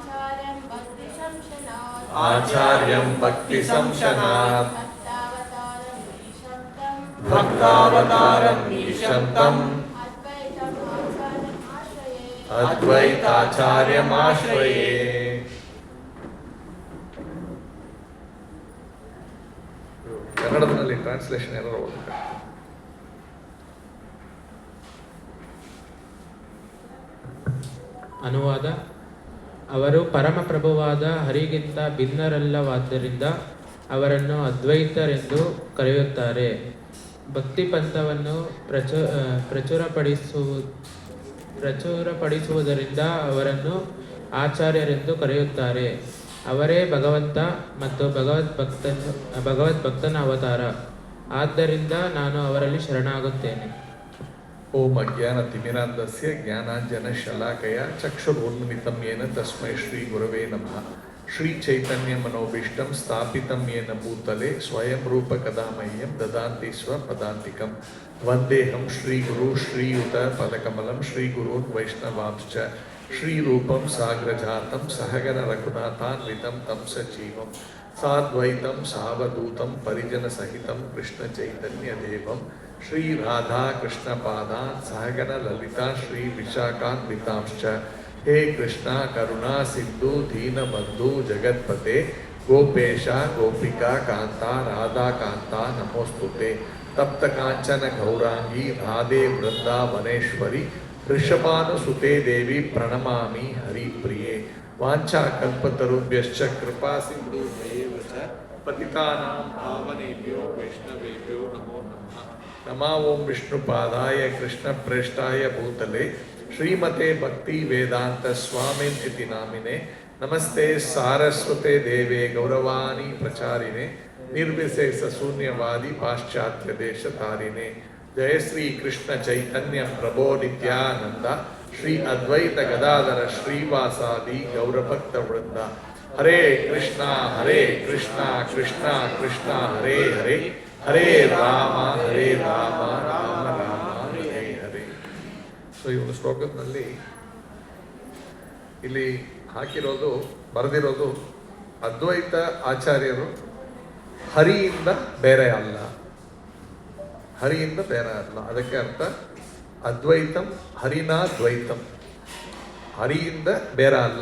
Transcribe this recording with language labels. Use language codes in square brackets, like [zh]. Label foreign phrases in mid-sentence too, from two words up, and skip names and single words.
[sa] आचार्यं भक्तिसंशनात् भक्तावतारम् ईशं तम् [kn] अद्वैताचार्यमाश्रये ಕನ್ನಡದಲ್ಲಿ ಟ್ರಾನ್ಸ್ಲೇಷನ್ ಏನಾರು ಓದಬೇಕು. ಅನುವಾದ. ಅವರು ಪರಮಪ್ರಭುವಾದ ಹರಿಗಿಂತ ಭಿನ್ನರಲ್ಲವಾದ್ದರಿಂದ ಅವರನ್ನು ಅದ್ವೈತರೆಂದು ಕರೆಯುತ್ತಾರೆ. ಭಕ್ತಿ ಪಂಥವನ್ನು ಪ್ರಚುರಪಡಿಸುವುದರಿಂದ ಅವರನ್ನು ಆಚಾರ್ಯರೆಂದು ಕರೆಯುತ್ತಾರೆ. ಅವರೇ ಭಗವಂತ ಮತ್ತು ಭಗವದ್ಭಕ್ತನ ಅವತಾರ. ಆದ್ದರಿಂದ ನಾನು ಅವರಲ್ಲಿ ಶರಣಾಗುತ್ತೇನೆ. [sa] ಓಂ ಅಜ್ಞಾನತಿಮಿರಾಂಧಸ್ಯ ಜ್ಞಾನಾಂಜನಶಲಾಕಯ ಚಕ್ಷುರುನ್ಮಿಲಿತಂ ಯೇನ ತಸ್ಮೈ ಶ್ರೀ ಗುರವೇ ನಮಃ. ಶ್ರೀ ಚೈತನ್ಯ ಮನೋಭೀಷ್ಟಂ ಸ್ಥಾಪಿತಂ ಯೇನ ಭೂತಲೆ ಸ್ವಯಂ ರೂಪ ಕದಾ ಮಹ್ಯಂ ದದಾಂತಿ ಸ್ವಪದಾಂತಿಕಂ. ವಂದೇಹಂ ಶ್ರೀ ಗುರು ಶ್ರೀಯುತ ಪದಕಮಲಂ ಶ್ರೀ ಗುರುನ್ ವೈಷ್ಣವಾಂಶ್ಚ ಶ್ರೀರೂಪಂ ಸಾಗ್ರಜಾತಂ ಸಹಗಣ ರಘುನಾಥಾನ್ವಿತಂ ತಂ ಸಜೀವಂ ಸಾದ್ವೈತಂ ಸಾವಧೂತಂ ಪರಿಜನ ಸಹಿತಂ ಕೃಷ್ಣ ಚೈತನ್ಯ ದೇವಂ ಶ್ರೀ ರಾಧಾ ಕೃಷ್ಣ ಪಾದಾನ್ ಸಹಗಣ ಲಲಿತಾ ಶ್ರೀ ವಿಶಾಖಾನ್ವಿತಾಂಶ್ಚ. ಹೇ ಕೃಷ್ಣ ಕರುಣಾ ಸಿಂಧು ದೀನಬಂಧು ಜಗತ್ಪತೆ ಗೋಪೇಶ ಗೋಪಿಕಾ ಕಾಂತ ರಾಧಾ ಕಾಂತ ನಮೋಸ್ತುತೆ. ತಪ್ತ ಕಾಂಚನ ಗೌರಾಂಗಿ ರಾಧೆ ವೃಂದಾವನೇಶ್ವರಿ ಋಷಭಾನುಸುತೆ ದೇವಿ ಪ್ರಣಮಾಮಿ ಹರಿಪ್ರಿಯೆ. ವಾಂಛಾ ಕಲ್ಪತರುಭ್ಯಶ್ಚ ಕೃಪಾ ಸಿಂಧುಭ್ಯೇವ ಚ ಪತಿತಾನಾಂ ಪಾವನೇಭ್ಯೋ ವೈಷ್ಣವೇಭ್ಯೋ ನಮೋ ನಮಃ. ನಮೋ ಓಂ ವಿಷ್ಣುಪಾದಾಯ ಕೃಷ್ಣ ಪ್ರೇಷ್ಠಾಯ ಭೂತಲೆ ಶ್ರೀಮತೆ ಭಕ್ತಿ ವೇದಾಂತ ಸ್ವಾಮಿನ್ ಇತಿ ನಾಮಿನೆ. ನಮಸ್ತೆ ಸಾರಸ್ವತೆ ದೇವೆ ಗೌರವಾಣಿ ಪ್ರಚಾರಿಣೆ ನಿರ್ವಿಶೇಷ ಶೂನ್ಯವಾದಿ ಪಾಶ್ಚಾತ್ಯ ದೇಶ ತಾರಿಣೆ. ಜಯ ಶ್ರೀ ಕೃಷ್ಣ ಚೈತನ್ಯ ಪ್ರಭೋ ನಿತ್ಯಾನಂದ ಶ್ರೀ ಅದ್ವೈತ ಗದಾಧರ ಶ್ರೀವಾಸಾದಿ ಗೌರಭಕ್ತ ವೃಂದ. ಹರೇ ಕೃಷ್ಣ ಕೃಷ್ಣ ಕೃಷ್ಣ ಹರೇ ಹರೇ ಹರೇ ರಾಮ ರಾಮ ರಾಮ ಹರೇ ಹರೇ. [kn] ಸೊ ಈ ಒಂದು ಶ್ಲೋಕದಲ್ಲಿ ಇಲ್ಲಿ ಹಾಕಿರೋದು ಬರೆದಿರೋದು ಅದ್ವೈತ ಆಚಾರ್ಯರು ಹರಿಯಿಂದ ಬೇರೆ ಅಲ್ಲ. ಹರಿಯಿಂದ ಬೇರೆ ಅಲ್ಲ. ಅದಕ್ಕೆ ಅರ್ಥ [sa] ಅದ್ವೈತಂ ಹರಿನಾ ದ್ವೈತಂ, [kn] ಹರಿಯಿಂದ ಬೇರೆ ಅಲ್ಲ.